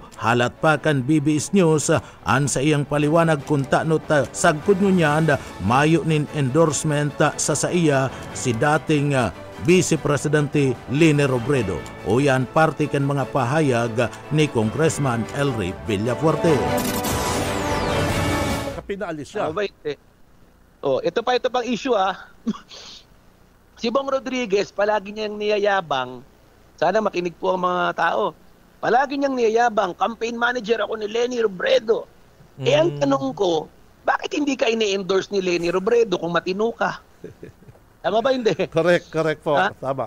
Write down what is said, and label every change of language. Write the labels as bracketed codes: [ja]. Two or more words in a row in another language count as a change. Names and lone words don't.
[bik] Halat pa kan BBS News an sa iyang paliwanag kung tano sagkod ngunyan mayo nin endorsement sa iya si dating Vice Presidente Leni Robredo. O yan parte kan mga pahayag ni Congressman Elry Villafuerte. [tl] Pinaalis siya. Ito pang issue Si Bong Rodriguez, palagi niyang niyayabang, sana makinig po ang mga tao, palagi niyang niyayabang, [en] campaign manager [tl] ako ni Leni Robredo. Ang tanong ko, bakit hindi ka ini-endorse ni Leni Robredo kung matino ka? Tama ba hindi? Correct po. Tama.